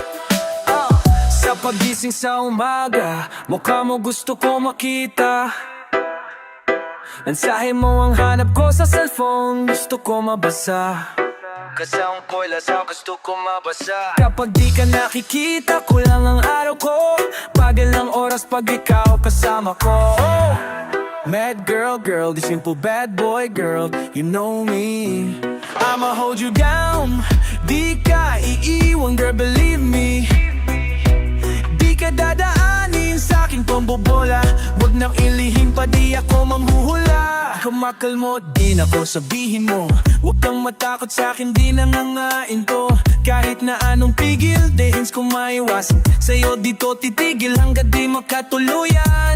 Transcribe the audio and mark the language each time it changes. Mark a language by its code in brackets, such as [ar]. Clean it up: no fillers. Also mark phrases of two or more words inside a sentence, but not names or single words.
[tl] Sa pagising sa umaga, mukha mo gusto ko makita. Mensahe mo ang hanap ko sa cellphone, gusto ko mabasa. Kasama ko'y lasaw, gusto ko mabasa. Kapag di ka nakikita, kulang ang araw ko. Bagal ang oras pag ikaw kasama ko. [en] Mad girl, the simple bad boy girl, you know me. I'ma hold you down, [tl] di ka iiwan [en] girl, believe me. [tl] Di ka dadaanin sa aking pambobola, wag nang ilihim pa, di ako mamhuhula. Kumakalmo din ako, sabihin mo, wag kang matakot sa akin, di nangangain to. Kahit na anong pigil, dehins ko maiwasan. Sa'yo dito titigil hanggat di makatuluyan.